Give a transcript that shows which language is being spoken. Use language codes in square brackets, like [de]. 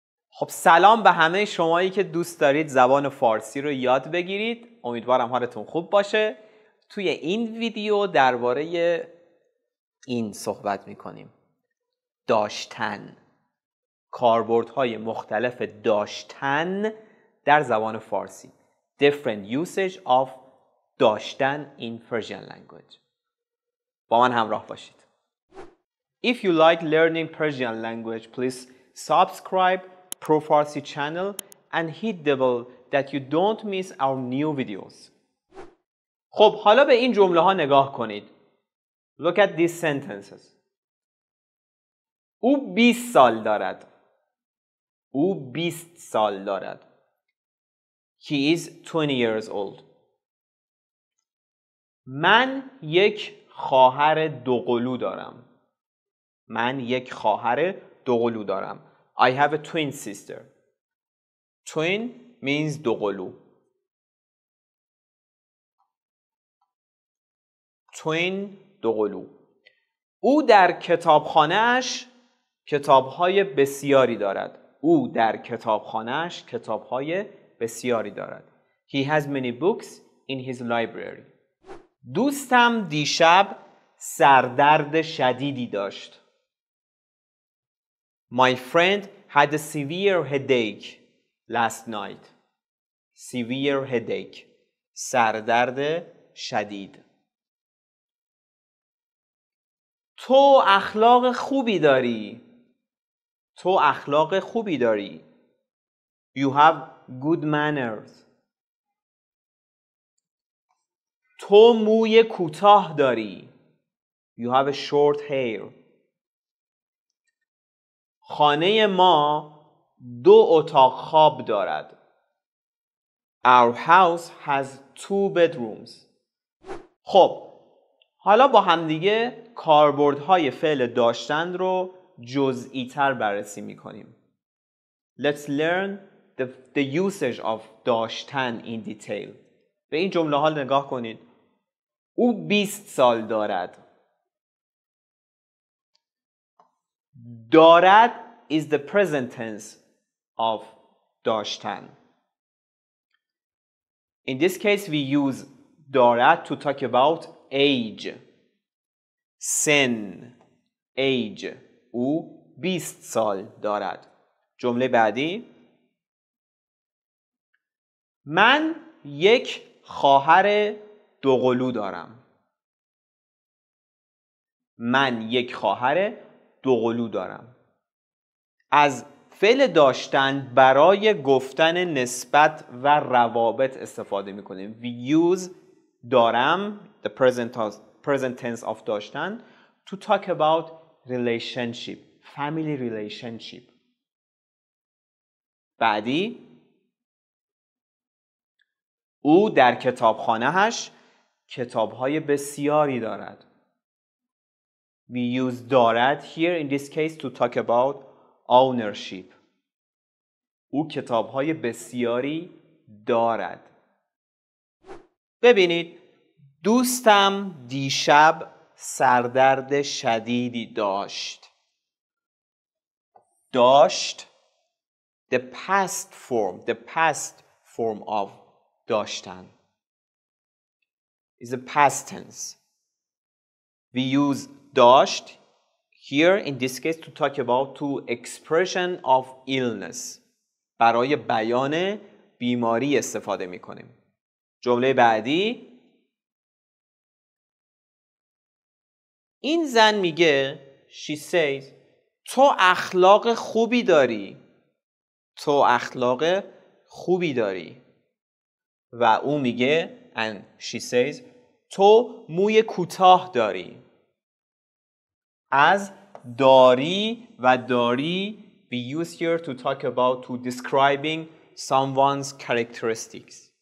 [fa] خب سلام به همه شمایی که دوست دارید زبان فارسی رو یاد بگیرید. امیدوارم حالتون خوب باشه. توی این ویدیو درباره این صحبت میکنیم. داشتن. کاربردهای مختلف داشتن در زبان فارسی. [en] Different usage of داشتن in Persian language. [fa] با من همراه باشید. [en] If you like learning Persian language, please subscribe Pro Farsi channel and hit the bell that you don't miss our new videos. [fa] خب حالا به این جمله ها نگاه کنید. [en] Look at these sentences. [fa] او 20 سال دارد. او 20 سال دارد. [en] He is 20 years old. [fa] من یک خواهر دوقلو دارم. من یک خواهر دوقلو دارم. [en] I have a twin sister. Twin means دوقلو. Twin دوقلو. [fa] او در کتابخانه‌اش کتاب‌های بسیاری دارد. او در کتابخانه‌اش کتاب‌های بسیاری دارد. [en] He has many books in his library. [fa] دوستم دیشب سردرد شدیدی داشت. [en] My friend had a severe headache last night. Severe headache. [fa] سردرد شدید. تو اخلاق خوبی داری. تو اخلاق خوبی داری. [en] You have good manners. [fa] تو موی کوتاه داری. [en] You have a short hair. [fa] خانه ما 2 اتاق خواب دارد. [en] Our house has 2 bedrooms. [fa] خب حالا با همدیگه کاربردهای فعل داشتن رو جزئی تر بررسی میکنیم. [en] Let's learn the usage of داشتن in detail. [fa] به این جمله ها نگاه کنید. او 20 سال دارد. [en] دارد is the present tense of داشتن. In this case we use دارد to talk about age. [fa] سن. age. او 20 سال دارد. جمله بعدی. من یک خواهر دوقلو دارم. من یک خواهر دوقلو دارم. از فعل داشتن برای گفتن نسبت و روابط استفاده میکنیم. [en] We use دارم, the present tense of داشتن, to talk about relationship, family relationship. [fa] بعدی. او در کتابخانه‌اش کتاب‌های بسیاری دارد. [en] We use دارد here in this case to talk about ownership. [fa] او کتاب‌های بسیاری دارد. ببینید دوستم دیشب سردرد شدیدی داشت. [en] داشت the past form of داشتن is a past tense. We use داشت here in this case to talk about to expression of illness. [fa] برای بیان بیماری استفاده می کنیم. جمله بعدی. این زن میگه [en] she says [fa] تو اخلاق خوبی داری. تو اخلاق خوبی داری. و او میگه [en] and she says [fa] تو موی کوتاه داری. از داری و داری [en] we use here to talk about to describing someone's characteristics.